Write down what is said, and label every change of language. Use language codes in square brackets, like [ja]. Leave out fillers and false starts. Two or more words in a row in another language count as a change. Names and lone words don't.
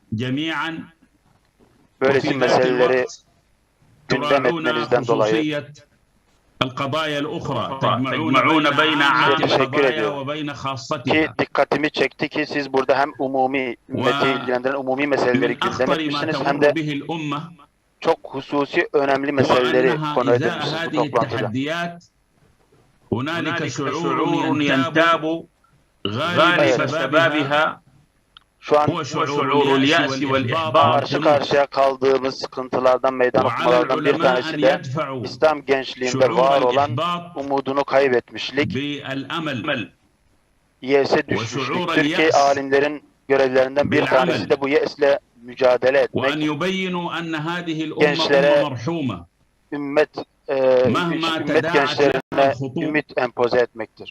[tr] Böylesi meseleleri gündem etmenizden dolayı teşekkür ediyorum. Ki dikkatimi çekti ki siz burada hem umumi, ümmeti ilgilendiren umumi meseleleri gündem etmişsiniz hem de çok hususi önemli meseleleri konu edilmişsiniz bu toplantıda. [ar] هنالك شعور ينتاب غالب شبابها هو شعور اليأس والإحباط [tr] karşı karşıya kaldığımız sıkıntılardan, meydan okumalardan bir tanesi de İslam gençliğinde var olan umudunu kaybetmişlik, yese düşmüşlük. Türkiye alimlerin görevlerinden bir tanesi de bu yesle mücadele etmek, gençlere, ümmet gençlerine ümit empoze etmektir.